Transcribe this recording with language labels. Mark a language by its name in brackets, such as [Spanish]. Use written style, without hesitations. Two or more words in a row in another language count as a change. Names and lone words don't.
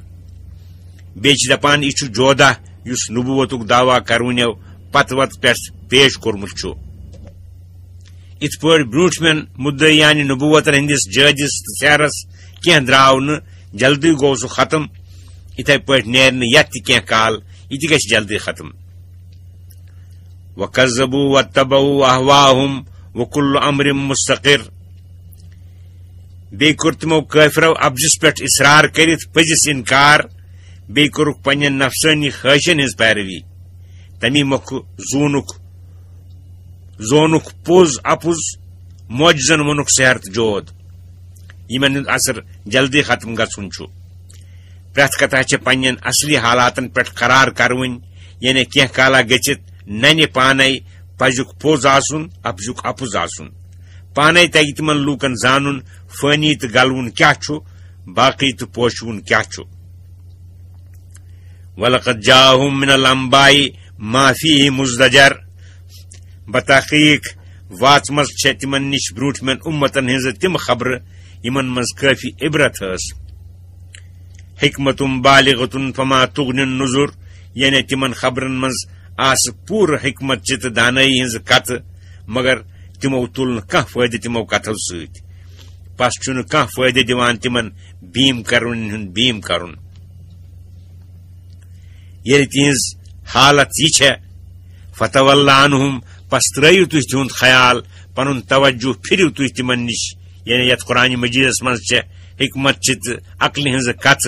[Kashmiri] بیٚیہِ چھِ دپان یہِ چھُ جودہ یُس نبوتُک دعوا کروٕنیو پتہٕ وتہٕ پٮ۪ٹھ پیش کوٚرمُت چھُ. یِتھ پٲٹھۍ برٛوٗنٛٹھمٮ۪ن مُدعیانہِ نبوتن ہٕنٛدِس جٲدِس تہٕ سیرس کینٛہہ درٛاو نہٕ جلدی گوٚو سُہ ختم، یِتھے پٲٹھۍ نیرِ نہٕ یتھ تہِ کینٛہہ کال، یہِ تہِ گژھِ جلدی ختم. [Arabic] وَكَذَّبُوا وَاتَّبَعُوا أَهْوَاءَهُمْ وَكُلُّ أَمْرٍ مُسْتَقِرٌ. [Kashmiri] بیٚیہِ کوٚر تِمو کٲفرو افزِس پٮ۪ٹھ اصرار کٔرِتھ پٔزِس انکار. بیٚیہِ کوٚرُکھ پننٮ۪ن نفسٲنی خٲہشن ہٕنٛز پیروی. تمی مۄکھٕ زونُکھ پوٚز اپُز، معجزن ووٚنُکھ سحر تہٕ جود. یمن ہُنٛد اثر جلدی ختم گژھُن چھُ. پرٛٮ۪تھ کتھا چھےٚ پننٮ۪ن اصلی حالاتن پٮ۪ٹھ قرار کروٕنۍ، یعنی کینٛہہ کالا گٔژھِتھ ننہِ پانے پزیُک پوٚز آسُن اپزُک اپُز آسُن. پانے تگہِ تِمن لوٗکن زانُن فٲنی تہٕ گلوُن کیٛاہ چھُ، باقٕے تہٕ پوشوُن کیٛاہ چھُ. [Arabic] وَلَقَدْ جَاءَهُم مِّنَ الْأَنبَاءِ مَا فِيهِ مُزْدَجَرٌ. [Kashmiri] بتحقیق واتمژ چھےٚ تِمن نِش برٛوٗنٛٹھمٮ۪ن اُمتن ہٕنٛزٕ تِم خبرٕ یمن منٛز کٲفی عبرت ٲس. [Arabic] حکمتُم بالغتُن فما تُغنِ النُّذُر، [Kashmiri] یعنی تِمن خبرن منٛز آسہٕ پوٗرٕ حکمت چہِ تہٕ دانٲیی ہٕنٛزٕ کتھٕ، مگر تِمو تُل نہٕ کانٛہہ فٲیدٕ تِمو کتھو سۭتۍ. پس چھُنہٕ کانٛہہ فٲیدٕ دِوان تِمن بیٖم کرونٮ۪ن ہُنٛد بیٖم کرُن. ییٚلہِ تِہنٛز حالت یہِ چھےٚ [Arabic] فتول عنہم، [Kashmiri] پس ترٲیِو تُہۍ تِہُنٛد خیال، پنُن توجہ پھِرِو تُہۍ تِمن نِش، یعنی یتھ قرآن مجیدس منٛز چھےٚ حکمت چہِ تہٕ عقلہِ ہٕنٛزٕ کتھٕ.